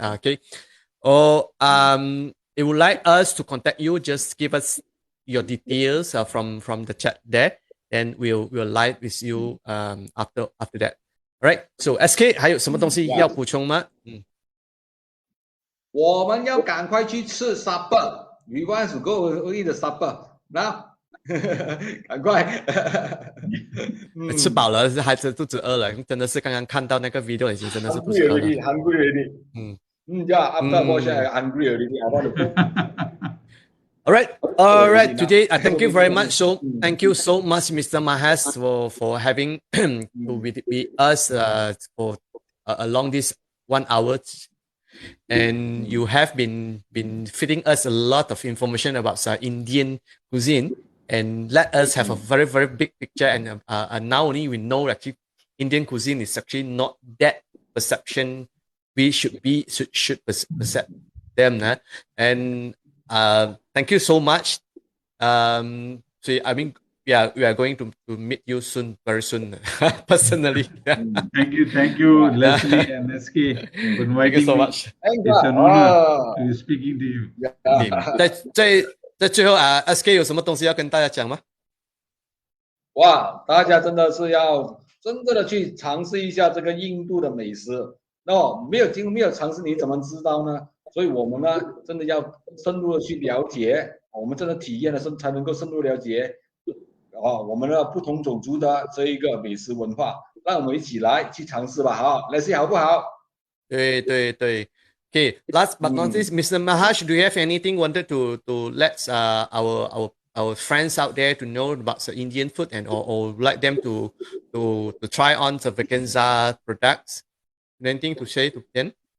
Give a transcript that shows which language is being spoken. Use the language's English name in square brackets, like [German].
[English] Okay, or if you would like us to contact you, just give us your details from the chat there, and we'll live with you after that. All right, so [Chinese] SK 还有什么东西要补充吗？我们要赶快去吃 supper. [English] We want to go eat the supper now. [Chinese] 赶快吃饱了，孩子肚子饿了，真的是刚刚看到那个 video 已经真的是肚子饿了。 [English] Hungry already. Yeah, after watching, I'm hungry already. I want to cook. All right. Today, thank you very much. So, thank you so much, Mr. Mahesh, for having to with us for along this 1 hour. And you have been feeding us a lot of information about Indian cuisine, and let us have a very, very big picture. And now only we know actually Indian cuisine is actually not that perception we should perceive them. And thank you so much. So I mean, yeah, we are going to meet you soon, very soon, personally. Thank you, Leslie and SK, for inviting Thank you so me. much. It's an honor to be speaking to you. [Chinese] 在最后SK 有什么东西要跟大家讲吗？哇，大家真的是要真正的去尝试一下这个印度的美食。没有尝试，你怎么知道呢？所以我们呢，真的要深入的去了解，我们真的体验了才能够深入了解。我们的不同种族的这一个美食文化，让我们一起来去尝试吧，好 ，Leslie 好不好？对。 [English] Okay, last but not least, Mr. Mahesh, do you have anything wanted to let our friends out there to know about the Indian food, and or like them to try on the vegan products? Anything to say to them?